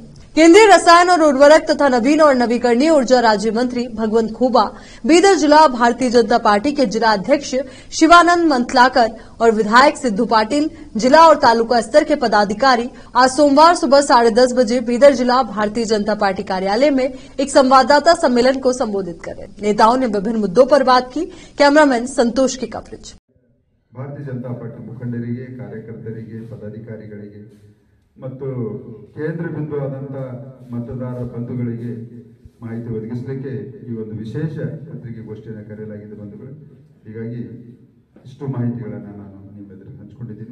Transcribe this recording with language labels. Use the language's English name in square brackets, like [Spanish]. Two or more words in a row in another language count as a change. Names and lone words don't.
[Hindi] केंद्रीय रसायन और उर्वरक तथा नवीन और नवीकरणीय ऊर्जा राज्य मंत्री भगवंत खुबा, बीदर जिला भारतीय जनता पार्टी के जिला अध्यक्ष शिवानंद मंथलाकर और विधायक सिद्धू पाटिल, जिला और तालुका स्तर के पदाधिकारी आज सोमवार सुबह 10:30 बजे बीदर जिला भारतीय जनता पार्टी कार्यालय में एक संवाददाता सम्मेलन को संबोधित कर रहे। नेताओं ने विभिन्न मुद्दों पर बात की। कैमरामैन संतोष की कवरेज। [Kannada] ಭಾರತೀಯ ಜನತಾ ಪಾರ್ಟಿ ಮುಖಂಡರಿಗೆ, ಕಾರ್ಯಕರ್ತರಿಗೆ, ಪದಾಧಿಕಾರಿಗಳಿಗೆ ಮತ್ತು ಕೇಂದ್ರ ಬಿಂದುವಾದಂಥ ಮತದಾರ ಬಂಧುಗಳಿಗೆ ಮಾಹಿತಿ ಒದಗಿಸಲಿಕ್ಕೆ ಈ ಒಂದು ವಿಶೇಷ ಪತ್ರಿಕಾಗೋಷ್ಠಿಯನ್ನು ಕರೆಯಲಾಗಿದೆ ಬಂಧುಗಳು. ಹೀಗಾಗಿ ಇಷ್ಟು ಮಾಹಿತಿಗಳನ್ನು ನಾನು ನಿಮ್ಮ ಎದುರು ಹಂಚಿಕೊಂಡಿದ್ದೀನಿ.